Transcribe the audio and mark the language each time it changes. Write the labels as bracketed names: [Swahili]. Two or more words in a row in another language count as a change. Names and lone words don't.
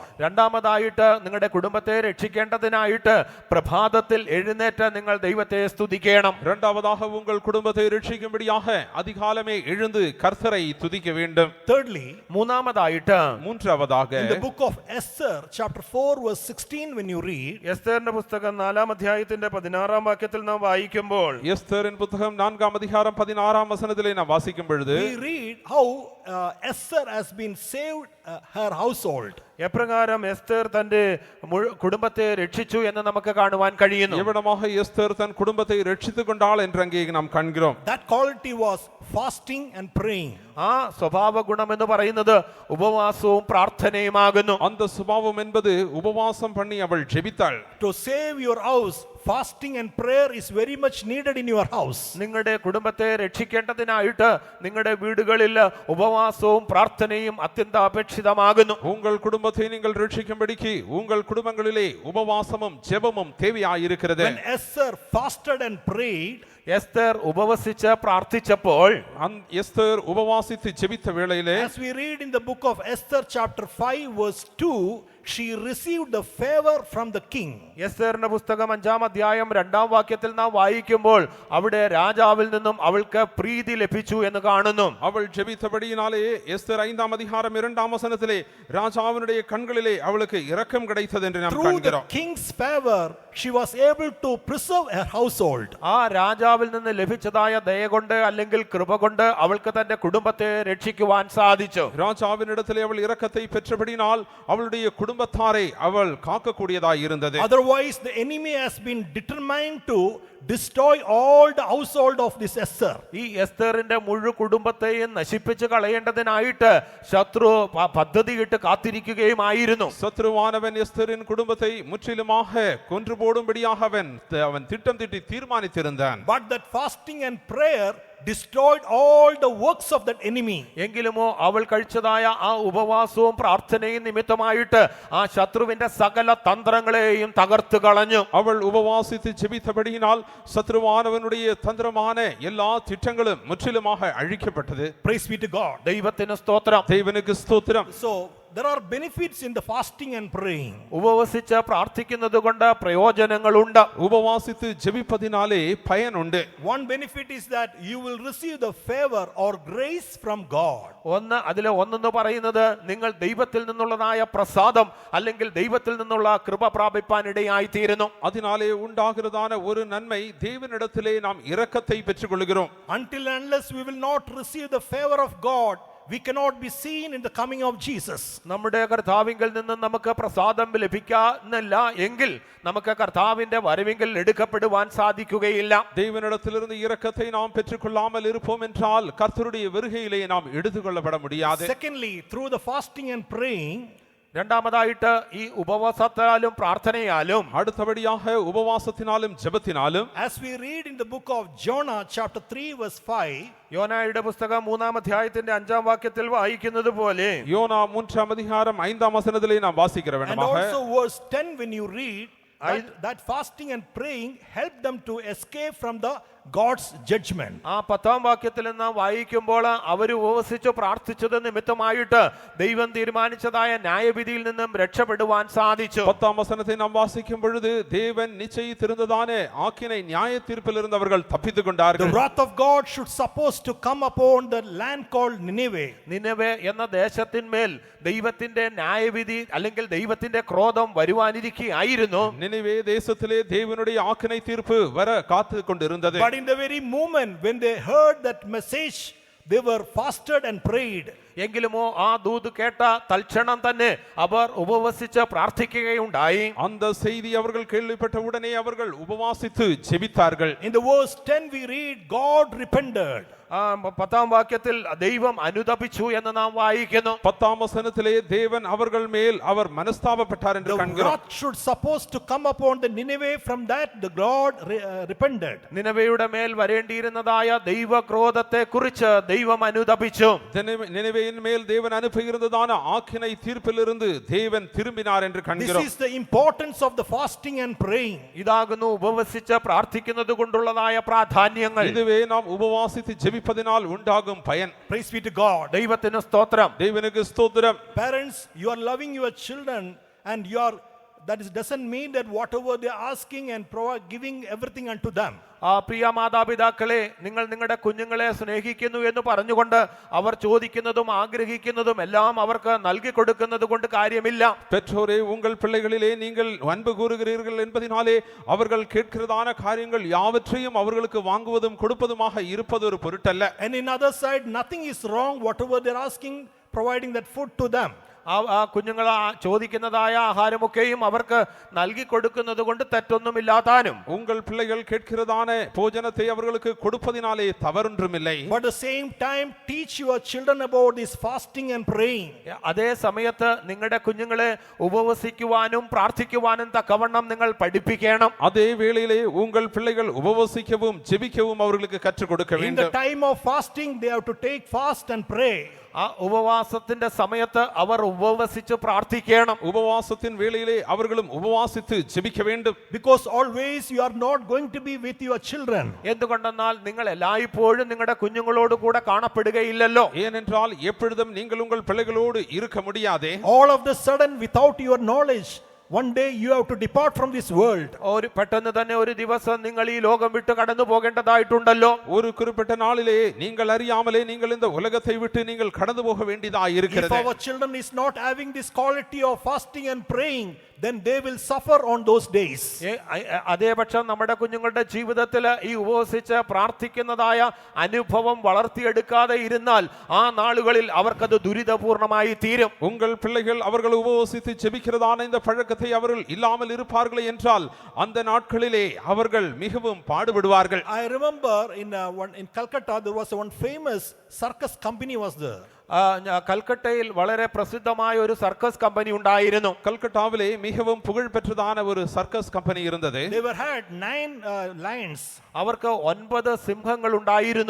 [Malayalam] രണ്ടാമതായിട്ട് നിങ്ങളുടെ കുടുംബത്തെ രക്ഷിക്കേണ്ടതിനായിട്ട് പ്രഭാതത്തിൽ എഴുന്നേറ്റ് നിങ്ങൾ ദൈവത്തെ സ്തുതിക്കണം. [Tamil] இரண்டாவதாக உங்கள் குடும்பத்தை ரட்சிக்கும்படியாக அதிகாலமே எழுந்து கர்த்தரை துதிக்க வேண்டும். [English] Thirdly, [Malayalam] മൂന്നാമതായിട്ട് [Tamil] மூன்றாவதாக [English] in the book of Esther, chapter 4, verse 16, when you read, [Malayalam] എസ്തേറിന്റെ പുസ്തകം 4-ാം അധ്യായത്തിന്റെ 16-ാം വാക്യത്തിൽ നാം വായിക്കുമ്പോൾ [Tamil] எஸ்தரின் புத்தகம் 4-ஆம் அதிகாரம் 16-ஆம் வசனத்திலே நாம் வாசிக்கும் பொழுது [English] we read how Esther has been saved her household. [Malayalam] എപ്രകാരം എസ്തേർ തന്റെ കുടുംബത്തെ രക്ഷിച്ചു എന്ന് നമുക്ക് കാണുവാൻ കഴിയുന്നു. [Tamil] எவ்வளமாக எஸ்தர் தன் குடும்பத்தை ரட்சித்துக் கொண்டாள் என்று அங்கே நாம் காண்கிறோம். [English] That quality was fasting and praying. [Malayalam] ആ സ്വഭാവ ഗുണം എന്ന് പറയുന്നത് ഉപവാസവും പ്രാർത്ഥനയുമാകുന്നു. [Tamil] அந்த சுபாவம் என்பது உபவாசம் பண்ணி அவள் ஜெபித்தாள். [English] To save your house, fasting and prayer is very much needed in your house. [Malayalam] നിങ്ങളുടെ കുടുംബത്തെ രക്ഷിക്കേണ്ടതിനായിട്ട് നിങ്ങളുടെ വീടുകളിൽ ഉപവാസവും പ്രാർത്ഥനയും അത്യന്താപേക്ഷിതമാകുന്നു. [Tamil] உங்கள் குடும்பத்தை நீங்கள் ரட்சிக்கும்படிக்கு உங்கள் குடும்பங்களிலே உபவாசமும் ஜெபமும் தேவையாயிருக்கிறது. [English] When Esther fasted and prayed, [Malayalam] എസ്തർ ഉപവസിച്ച് പ്രാർത്ഥിച്ചപ്പോൾ [Tamil] எஸ்தர் உபவாசித்து ஜெபித்த வேளையிலே [English] as we read in the book of Esther chapter 5 verse 2, she received the favor from the king. [Malayalam] എസ്തേറിന്റെ പുസ്തകം 5-ാം അധ്യായം 2-ാം വാക്യത്തിൽ നാം വായിക്കുമ്പോൾ അവിടെ രാജാവിൽ നിന്നും അവൾക്ക് പ്രീതി ലഭിച്ചു എന്ന് കാണുന്നു. [Tamil] அவள் ஜெபித்தபடியினாலே எஸ்தர் 5-ஆம் அதிகாரம் 2-ஆம் வசனத்திலே ராஜாவினுடைய கண்களிலே அவளுக்கு இரக்கம் கிடைத்தது என்று நாம் [English] Through the [Tamil] காண்கிறோம். [English] king's favor, she was able to preserve her household. [Malayalam] ആ രാജാവിൽ നിന്ന് ലഭിച്ചതായ ദയ കൊണ്ട് അല്ലെങ്കിൽ കൃപ കൊണ്ട് അവൾക്ക് തന്റെ കുടുംബത്തെ രക്ഷിക്കുവാൻ സാധിച്ചു. [Tamil] ராஜாவினிடத்திலே அவள் இரக்கத்தை பெற்றபடியினால் அவளுடைய குடும்பத்தாரை அவள் காக்கக்கூடியதாய் இருந்தது. [English] Otherwise, the enemy has been determined to destroy all the household of this Esther. [Malayalam] ഈ എസ്തേറിന്റെ മുഴു കുടുംബത്തെയും നശിപ്പിച്ചു കളയേണ്ടതിനായിട്ട് ശത്രു പദ്ധതിയിട്ട് കാത്തിരിക്കുകയുമായിരുന്നു. [Tamil] சத்ருவானவன் எஸ்தரின் குடும்பத்தை முற்றிலுமாக கொன்று போடும்படியாக அவன் திட்டம் தீட்டி தீர்மானித்திருந்தான். [English] But that fasting and prayer destroyed all the works of that enemy. [Malayalam] എങ്കിലുമോ അവൾ കഴിച്ചതായ ആ ഉപവാസവും പ്രാർത്ഥനയും നിമിത്തമായിട്ട് ആ ശത്രുവിന്റെ സകല തന്ത്രങ്ങളെയും തകർത്തു കളഞ്ഞു. [Tamil] அவள் உபவாசித்து ஜெபித்தபடியினால் சத்ருவானவனுடைய தந்திரமான எல்லா திட்டங்களும் முற்றிலுமாக அழிக்கப்பட்டது. [English] Praise be to God. [Malayalam] ദൈവത്തിന് സ്തോത്രം. [Tamil] தேவனுக்கு ஸ்தோத்திரம். [English] So there are benefits in the fasting and praying. [Malayalam] ഉപവസിച്ച് പ്രാർത്ഥിക്കുന്നത് കൊണ്ട് പ്രയോജനങ്ങളുണ്ട്. [Tamil] உபவாசித்து ஜெபிப்பதினாலே பயன் உண்டு. [English] One benefit is that you will receive the favor or grace from God. [Malayalam] ഒന്നെന്ന് പറയുന്നത് നിങ്ങൾ ദൈവത്തിൽ നിന്നുള്ളതായ പ്രസാദം അല്ലെങ്കിൽ ദൈവത്തിൽ നിന്നുള്ള കൃപ പ്രാപിപ്പാനിടയായി തീരുന്നു. [Tamil] அதனாலே உண்டாகிறதான ஒரு நன்மை தேவனிடத்திலே நாம் இரக்கத்தை பெற்றுக்கொள்கிறோம். [English] Until and unless we will not receive the favor of God, we cannot be seen in the coming of Jesus. [Malayalam] നമ്മുടെ കർത്താവിങ്കിൽ നിന്ന് നമുക്ക് പ്രസാദം ലഭിക്കുന്നില്ല എങ്കിൽ നമുക്ക് കർത്താവിന്റെ വരവിങ്കിൽ എടുക്കപ്പെടുവാൻ സാധിക്കുകയില്ല. [Tamil] தேவனிடத்திலிருந்து இரக்கத்தை நாம் பெற்றுக்கொள்ளாமல் இருப்போம் என்றால் கர்த்தருடைய வருகையிலே நாம் எடுத்துக்கொள்ளப்பட முடியாது. [English] Secondly, through the fasting and praying, [Malayalam] രണ്ടാമതായിട്ട് ഈ ഉപവാസത്താലും പ്രാർത്ഥനയാലും [Tamil] அடுத்தபடியாக உபவாசத்தினாலும் ஜெபத்தினாலும் [English] as we read in the book of Jonah chapter 3 verse 5, [Malayalam] യോനായുടെ പുസ്തകം 3-ാം അധ്യായത്തിന്റെ 5-ാം വാക്യത്തിൽ വായിക്കുന്നത് പോലെ [Tamil] யோனா 3-ஆம் அதிகாரம் 5-ஆம் வசனத்திலே நாம் வாசிக்கிற [English] and [Tamil] வேண்டுமாக [English] also verse 10, when you read that fasting and praying help them to escape from the God's judgment. [Malayalam] ആ 10-ാം വാക്യത്തിൽ നാം വായിക്കുമ്പോൾ അവർ ഉപവസിച്ചു പ്രാർത്ഥിച്ചത് നിമിത്തമായിട്ട് ദൈവം തീരുമാനിച്ചതായ ന്യായവിധിയിൽ നിന്നും രക്ഷപ്പെടുവാൻ സാധിച്ചു. [Tamil] 10-ஆம் வசனத்தை நாம் வாசிக்கும் பொழுது தேவன் நிச்சயித்திருந்ததானே ஆக்கினை நியாய தீர்ப்பிலிருந்து அவர்கள் தப்பித்துக் [English] The [Tamil] கொண்டார்கள். [English] wrath of God should supposed to come upon the land called Nineveh. [Malayalam] നിനവെ എന്ന ദേശത്തിന്മേൽ ദൈവത്തിന്റെ ന്യായവിധി അല്ലെങ്കിൽ ദൈവത്തിന്റെ ക്രോധം വരുവാനിരിക്കുകയായിരുന്നു. [Tamil] நினிவே தேசத்திலே தேவனுடைய ஆக்கினை தீர்ப்பு வர காத்து கொண்டிருந்தது. [English] But in the very moment when they heard that message, they were fasted and prayed. [Malayalam] എങ്കിലുമോ ആ ദൂത് കേട്ട തൽക്ഷണം തന്നെ അവർ ഉപവസിച്ച് പ്രാർത്ഥിക്കുകയുണ്ടായി. [Tamil] அந்த செய்தி அவர்கள் கேள்விப்பட்ட உடனே அவர்கள் உபவாசித்து ஜெபித்தார்கள். [English] In the verse 10 we read, God repented. [Malayalam] 10-ാം വാക്യത്തിൽ ദൈവം അനുതപിച്ചു എന്ന് നാം വായിക്കുന്നു. [Tamil] 10-ஆம் வசனத்திலே தேவன் அவர்கள் மேல் அவர் மனஸ்தாபப்பட்டார் என்று [English] The [Tamil] காண்கிறோம். [English] wrath should supposed to come upon the Nineveh. From that the God repented. [Malayalam] നിനവയുടെ മേൽ വരേണ്ടിയിരുന്നതായ ദൈവക്രോധത്തെ കുറിച്ച് ദൈവം അനുതപിച്ചു. [Tamil] நினிவேயின் மேல் தேவன் அனுப்புகிறதான ஆக்கினை தீர்ப்பிலிருந்து தேவன் திரும்பினார் என்று [English] This [Tamil] காண்கிறோம். [English] is the importance of the fasting and praying. [Malayalam] ഇതാകുന്നു ഉപവസിച്ച് പ്രാർത്ഥിക്കുന്നത് കൊണ്ടുള്ളതായ പ്രാധാന്യങ്ങൾ. [Tamil] இதுவே நாம் உபவாசித்து ஜெபிப்பதினால் உண்டாகும் பயன். [English] Praise be to God. [Malayalam] ദൈവത്തിന് സ്തോത്രം. [Tamil] தேவனுக்கு ஸ்தோத்திரம். [English] Parents, you are loving your children and you are, that is doesn't mean that whatever they are asking and giving everything unto them. [Malayalam] പ്രിയ മാതാപിതാക്കളെ, നിങ്ങൾ നിങ്ങളുടെ കുഞ്ഞുങ്ങളെ സ്നേഹിക്കുന്നു എന്ന് പറഞ്ഞുകൊണ്ട് അവർ ചോദിക്കുന്നതും ആഗ്രഹിക്കുന്നതും എല്ലാം അവർക്ക് നൽകി കൊടുക്കുന്നത് കൊണ്ട് കാര്യമില്ല. [Tamil] பெற்றோரே, உங்கள் பிள்ளைகளிலே நீங்கள் அன்பு கூறுகிறீர்கள் என்பதினாலே அவர்கள் கேட்கிறதான காரியங்கள் யாவற்றையும் அவர்களுக்கு வாங்குவதும் கொடுப்பதுமாக இருப்பது ஒரு பொருட்டல்ல. [English] And in other side, nothing is wrong whatever they are asking, providing that food to them. [Malayalam] ആ കുഞ്ഞുങ്ങൾ ചോദിക്കുന്നതായ ആഹാരമൊക്കെയും അവർക്ക് നൽകി കൊടുക്കുന്നത് കൊണ്ട് തെറ്റൊന്നുമില്ലാതാനും [Tamil] உங்கள் பிள்ளைகள் கேட்கிறதான போஜனத்தை அவர்களுக்கு கொடுப்பதினாலே தவறொன்றுமில்லை. [English] But at the same time, teach your children about this fasting and praying. [Malayalam] അതേ സമയത്ത് നിങ്ങളുടെ കുഞ്ഞുങ്ങളെ ഉപവസിക്കുവാനും പ്രാർത്ഥിക്കുവാനും തക്കവണ്ണം നിങ്ങൾ പഠിപ്പിക്കണം. [Tamil] அதே வேளையிலே உங்கள் பிள்ளைகள் உபவாசிக்கவும் ஜெபிக்கவும் அவர்களுக்கு கற்றுக் கொடுக்க [English] In the [Tamil] வேண்டும். [English] time of fasting, they have to take fast and pray. [Malayalam] ആ ഉപവാസത്തിന്റെ സമയത്ത് അവർ ഉപവസിച്ച് പ്രാർത്ഥിക്കണം. [Tamil] உபவாசத்தின் வேளையிலே அவர்களும் உபவாசித்து ஜெபிக்க வேண்டும். [English] Because always you are not going to be with your children. [Malayalam] എന്തുകൊണ്ടെന്നാൽ നിങ്ങൾ എല്ലായ്പ്പോഴും നിങ്ങളുടെ കുഞ്ഞുങ്ങളോട് കൂടെ കാണപ്പെടുകയില്ലല്ലോ. [Tamil] ஏனென்றால் எப்பொழுதும் நீங்கள் உங்கள் பிள்ளைகளோடு இருக்க முடியாதே. [English] All of the sudden, without your knowledge, one day you have to depart from this world. [Malayalam] പെട്ടെന്ന് തന്നെ ഒരു ദിവസം നിങ്ങൾ ഈ ലോകം വിട്ട് കടന്നു പോകേണ്ടതായിട്ടുണ്ടല്ലോ. [Tamil] ஒரு குறிப்பிட்ட நாளிலே நீங்கள் அறியாமலே நீங்கள் இந்த உலகத்தை விட்டு நீங்கள் கடந்து போக வேண்டியதாக [English] If [Tamil] இருக்கிறது. [English] our children is not having this quality of fasting and praying, then they will suffer on those days. [Malayalam] അതേപക്ഷം നമ്മുടെ കുഞ്ഞുങ്ങളുടെ ജീവിതത്തിൽ ഈ ഉപവസിച്ച് പ്രാർത്ഥിക്കുന്നതായ അനുഭവം വളർത്തിയെടുക്കാതെ ഇരുന്നാൽ ആ നാളുകളിൽ അവർക്കത് ദുരിതപൂർണമായി തീരും. [Tamil] உங்கள் பிள்ளைகள் அவர்கள் உபவாசித்து ஜெபிக்கிறதான இந்த பழக்கத்தை அவர்கள் இல்லாமல் இருப்பார்களே என்றால் அந்த நாட்களிலே அவர்கள் மிகவும் பாடுபடுவார்கள். [English] I remember in Calcutta there was one famous circus company was there. [Malayalam] കൽക്കട്ടയിൽ വളരെ പ്രസിദ്ധമായ ഒരു [English] circus company [Malayalam] ഉണ്ടായിരുന്നു. [Tamil] கல்கட்டாவிலே மிகவும் புகழ் பெற்றதான ஒரு [English] circus company [Tamil] இருந்தது. [English] They had 9 lions. [Malayalam] അവർക്ക് 9 സിംഹങ്ങൾ ഉണ്ടായിരുന്നു.